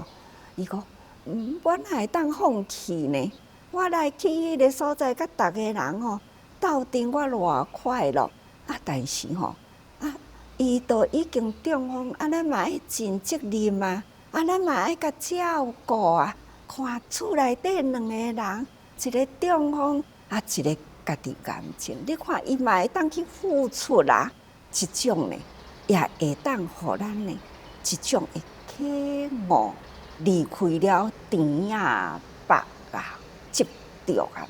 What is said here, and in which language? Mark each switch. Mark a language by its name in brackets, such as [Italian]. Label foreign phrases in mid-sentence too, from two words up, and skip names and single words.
[Min Nan Chinese] 伊讲，我哪会当放弃呢？我来去迄个所在，甲逐个人吼斗阵，我偌快乐但是吼伊都已经中风，咱嘛爱尽责任啊，咱嘛爱甲照顾啊。看厝内底两个人，一个中风一个家己癌症，你看伊嘛会当去付出啦。即种呢，也会当互咱呢，一种的启悟，离开了甜啊、白啊、执着啊。